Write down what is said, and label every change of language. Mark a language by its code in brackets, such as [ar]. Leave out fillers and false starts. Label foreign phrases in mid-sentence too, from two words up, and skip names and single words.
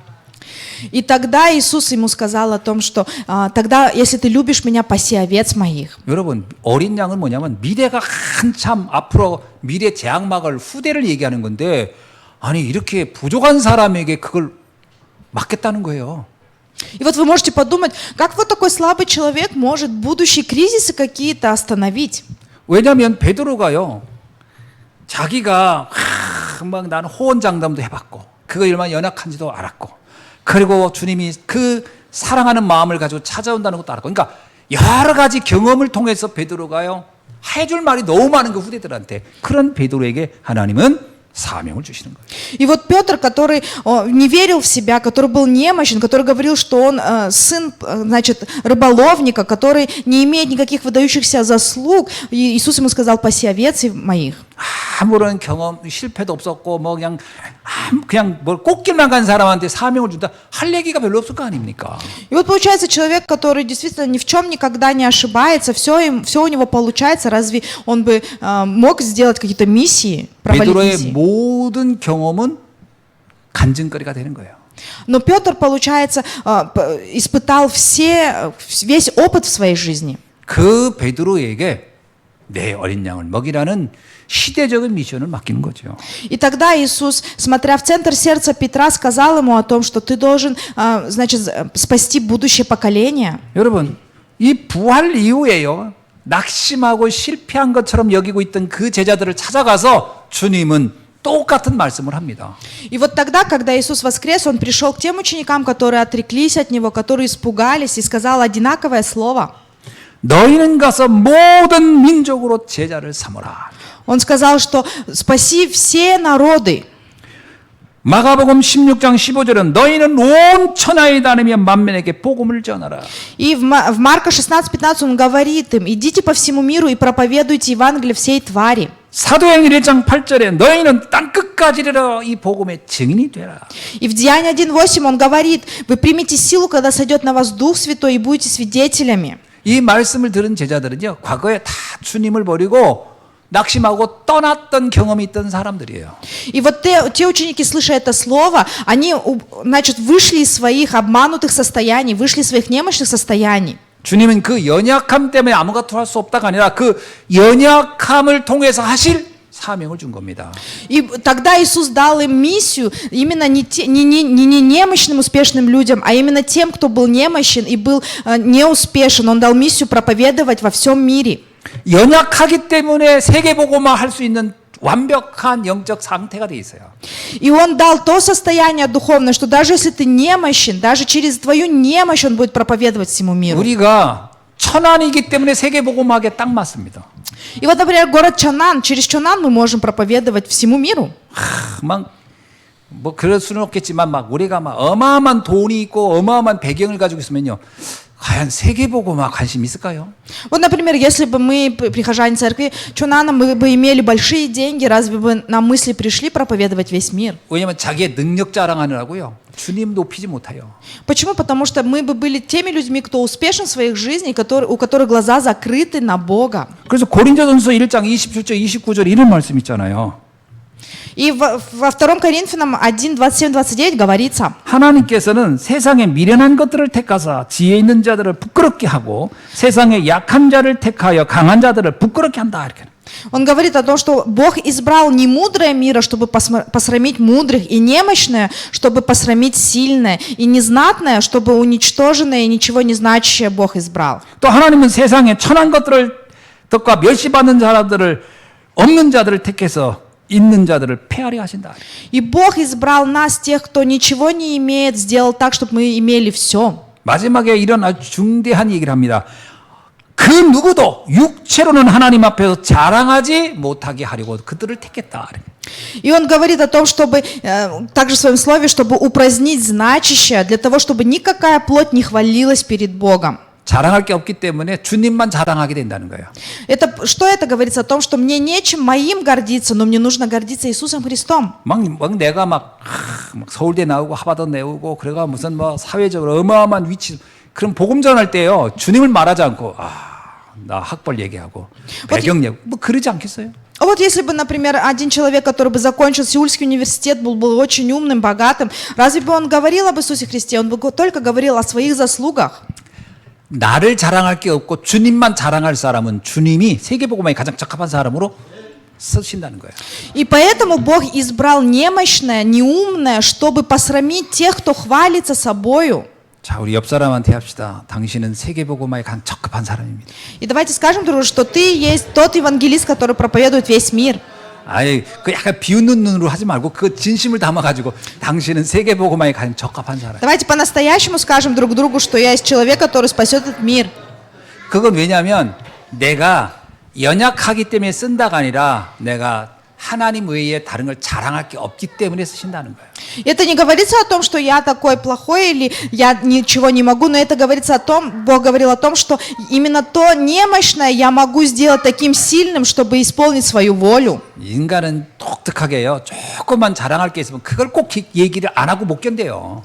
[ru] И тогда Иисус ему сказал о том, что тогда, если ты любишь меня, паси овец моих. [ko] 여러분 어린 양은 뭐냐면 미래가 한참 앞으로 미래 재앙막을 후대를 얘기하는 건데 아니 이렇게 부족한 사람에게 그걸 맡겠다는 거예요. [ru] И вот вы можете подумать, как вот такой слабый человек может будущие кризисы какие-то остановить? [ko] 왜냐하면 베드로가요 자기가 막 나는 호언장담도 해봤고 그거 얼마나 연약한지도 알았고 그리고 주님이 그 사랑하는 마음을 가지고 찾아온다는 것도 알았고 그러니까 여러 가지 경험을 통해서 베드로가요 해줄 말이 너무 많은 그 후대들한테 그런 베드로에게 하나님은 사명을 주시는 거예요. [ru] И вот Петр, который не верил в себя, который был немощен, который говорил, что он сын, значит, рыболовника, который не имеет никаких выдающихся заслуг, и Иисус ему сказал: паси овец моих. [ko] 아무런 경험 실패도 없었고 뭐 그냥 뭘 꽃길만 간 사람한테 사명을 준다 할 얘기가 별로 없을 거 아닙니까? [ru] И вот получается человек, который действительно ни в чем никогда не ошибается, все у него получается, разве он бы мог сделать какие-то миссии, провалить [ko] 베드로의 [ru] миссии? [ko] 모든 경험은 간증거리가 되는 거예요. [ru] Но Петр, получается, испытал весь опыт в своей жизни. [ko] 그 베드로에게 내 어린 양을 먹이라는 시대적인 미션을 맡기는 거죠. [ru] И тогда Иисус, смотря в центр сердца Петра, сказал ему о том, что ты должен, значит, спасти будущее поколение. [ko] 여러분, 이 부활 이후에요. 낙심하고 실패한 것처럼 여기고 있던 그 제자들을 찾아가서 주님은 똑같은 말씀을 합니다. [ru] И вот тогда, когда Иисус воскрес, Он пришел к тем ученикам, которые отреклись от Него, которые испугались, и сказал одинаковое слово. [ko] 너희는 가서 모든 민족으로 제자를 삼으라. [ru] Он сказал, что спаси все народы. [ko] 마가복음 16장 15절은 너희는 온 천하에 다니며 만민에게 복음을 전하라. [ru] И в Марка 16:15 Он говорит им, идите по всему миру и проповедуйте Евангелие всей твари. [ko] 사도행전 1장 8절에 너희는 땅끝까지 이르러 이 복음의 증인이 되라. [ru] И в Деянии 1:8 Он говорит, вы примите силу, когда сойдет на вас Дух Святой, и будете свидетелями. [ko] 이 말씀을 들은 제자들은요, 과거에 다 주님을 버리고 낙심하고 떠났던 경험이 있던 사람들이에요. [ru] И вот те ученики, слыша это слово, они, значит, вышли из своих обманутых состояний, вышли из своих немощных состояний. [ko] 주님은 그 연약함 때문에 아무것도 할 수 없다가 아니라 그 연약함을 통해서 하실 사명을 준 겁니다. [ru] И тогда Иисус дал им миссию именно не немощным успешным людям, а именно тем, кто был немощен и был неуспешен. Он дал миссию проповедовать во всем мире. [ko] 연약하기 때문에 세계복음화 할 수 있는 완벽한 영적 상태가 돼 있어요. [ru] И Он дал то состояние духовное, что даже если ты немощен, даже через твою немощь Он будет проповедовать всему миру. [ko] 우리가 천안이기 때문에 세계복음화하기에 딱 맞습니다. [ru] И вот, например, город Чонан, через Чонан мы можем проповедовать всему миру. [ko] 막 뭐 그럴 수는 없겠지만 막 우리가 막 어마어마한 돈이 있고 어마어마한 배경을 가지고 있으면요. 과연 세계복음화 관심 있을까요? [ru] Вот, например, если бы мы, прихожане церкви Чонана, мы бы имели большие деньги, разве бы нам мысли пришли проповедовать весь мир? [ko] 왜냐하면 자기의 능력 자랑하느라고요. 주님 높이지 못해요. [ru] Почему? Потому что мы бы были теми людьми, кто успешен в своих жизнях, у которых глаза закрыты на Бога. [ko] 그래서 고린도전서 1장 27절 29절 이런 말씀 있잖아요. [ru] И во 2 Коринфянам 1:27-29 говорится: [ko] 하나님께서는 세상의 미련한 것들을 택하사 지혜 있는 자들을 부끄럽게 하고 세상의 약한 자를 택하여 강한 자들을 부끄럽게 한다 이렇게. [ru] Он говорит о том, что Бог избрал не мудрое мира, чтобы посрамить мудрых, и немощное, чтобы посрамить сильное, и незнатное, чтобы уничтоженное и ничего не значащее Бог избрал. [ko] 또 하나님은 세상에 천한 것과 멸시받는 자들을 없는 자들을 택해서 있는 자들을 폐하려 하신다. [ru] И Бог избрал нас, тех, кто ничего не имеет, сделал так, чтобы мы имели все. [ko] 마지막에 이런 아주 중대한 얘기를 합니다. 그 누구도 육체로는 하나님 앞에서 자랑하지 못하게 하려고 그들을 택했다. [ru] И он говорит о том, чтобы, также в своем слове, чтобы упразднить значащее, для того, чтобы никакая плоть не хвалилась перед Богом. [ko] 자랑할 게 없기 때문에 주님만 자랑하게 된다는 거예요. [ru] Что это говорится о том, что мне нечем моим гордиться, но мне нужно гордиться Иисусом Христом. [ko] 막 내가 막 서울대 나오고 하버드 내오고 그래가 무슨 뭐 사회적으로 어마어마한 위치 그런 복음 전할 때요 주님을 말하지 않고 나 학벌 얘기하고 배경 얘기 뭐 그러지 않겠어요? [ru] А вот если бы, например, один человек, который бы закончил Сеульский университет, был бы очень умным, богатым, разве бы он говорил об Иисусе Христе? Он бы только говорил о своих заслугах. [ko] 나를 자랑할 게 없고 주님만 자랑할 사람은 주님이 세계복음화에 가장 적합한 사람으로 쓰신다는 거예요. [ru] И поэтому Бог избрал немощное, неумное, чтобы посрамить тех, кто хвалится собою. [ko] 자, 우리 옆 사람한테 합시다. 당신은 세계복음화에 가장 적합한 사람입니다. [ru] И давайте скажем друг другу, что ты есть тот евангелист, который проповедует весь мир. [ko] 아이, 그 약간 비웃는 눈으로 하지 말고 그 진심을 담아가지고 당신은 세계복음화에 가장 적합한 사람. [ru] Давайте по-настоящему скажем друг другу, что я есть человек, который спасет этот мир. [ko] 그건 왜냐하면 내가 연약하기 때문에 쓴다가 아니라 내가 하나님 외에 다른 걸 자랑할 게 없기 때문에 쓰신다는 거예요. [ru] Это не говорится о том, что я такой плохой или я ничего не могу, но это говорится о том, Бог говорил о том, что именно то немощное я могу сделать таким сильным, чтобы исполнить свою волю. [ko] 인간은 독특하게요. 조금만 자랑할 게 있으면 그걸 꼭 얘기를 안 하고 못 견뎌요.